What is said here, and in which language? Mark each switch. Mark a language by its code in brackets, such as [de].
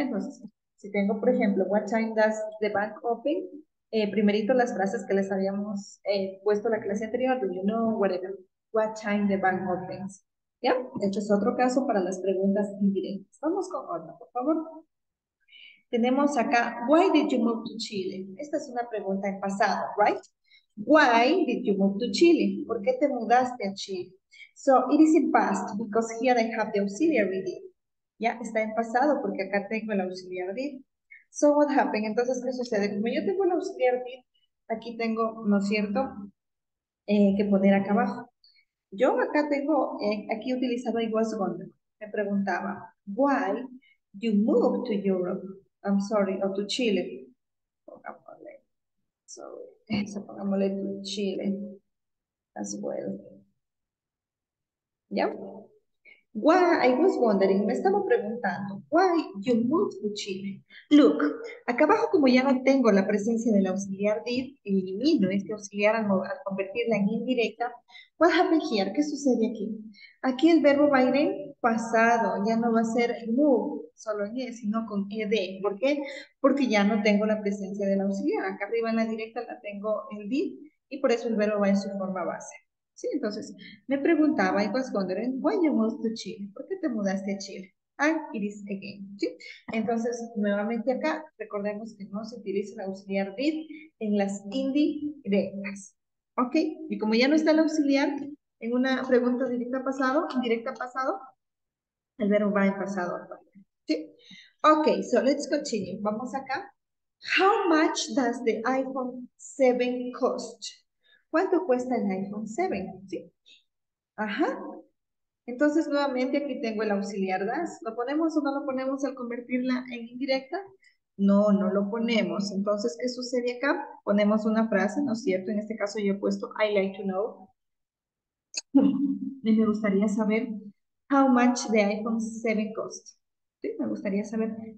[es] Entonces, si tengo, por ejemplo, [en] what time does the bank open? [es] Primerito las frases que les habíamos puesto la clase anterior, [en] do you know, whatever, what time the bank opens. [es] ¿Ya? Este es otro caso para las preguntas indirectas. Vamos con otra, por favor. Tenemos acá, [en] why did you move to Chile? [es] Esta es una pregunta en pasado, right? [en] Why did you move to Chile? [es] ¿Por qué te mudaste a Chile? [en] So, it is in past because here I have the auxiliary did. [es] Ya, está en pasado porque acá tengo el auxiliar did. [en] So, what happened? [es] Entonces, ¿qué sucede? Como yo tengo el auxiliar did, aquí tengo, ¿no es cierto? Que poner acá abajo. Yo acá tengo, aquí utilizaba [en] I was wondering. [es] Me preguntaba, [en] why you moved to Europe? I'm sorry, o to Chile. Pongámosle, sorry, [es] eso pongámosle [en] to Chile as well. ¿Ya? Why, I was wondering, [es] me estaba preguntando, [en] why you moved to Chile? [es] Look, acá abajo como ya no tengo la presencia del auxiliar did, elimino este auxiliar al convertirla en indirecta. [en] What happened here? [es] ¿Qué sucede aquí? Aquí el verbo va a ir en pasado, ya no va a ser move, solo en e, sino con ed. ¿Por qué? Porque ya no tengo la presencia del auxiliar. Acá arriba en la directa la tengo el did y por eso el verbo va en su forma base. Sí, entonces, me preguntaba, [en] I was wondering, why you moved to Chile? [es] ¿Por qué te mudaste a Chile? [en] And it is again, [es] ¿sí? Entonces, nuevamente acá, recordemos que no se utiliza el auxiliar did en las indirectas, ¿ok? Y como ya no está el auxiliar en una pregunta directa pasado, el verbo va en pasado actual, ¿sí? [en] Ok, so let's continue. [es] Vamos acá. [en] How much does the iPhone 7 cost? [es] ¿Cuánto cuesta el iPhone 7? ¿Sí? Ajá. Entonces, nuevamente aquí tengo el auxiliar das. ¿Lo ponemos o no lo ponemos al convertirla en indirecta? No, no lo ponemos. Entonces, ¿qué sucede acá? Ponemos una frase, ¿no es cierto? En este caso yo he puesto [en] I like to know. [es] Y me gustaría saber [en] how much the iPhone 7 cost. [es] Sí, me gustaría saber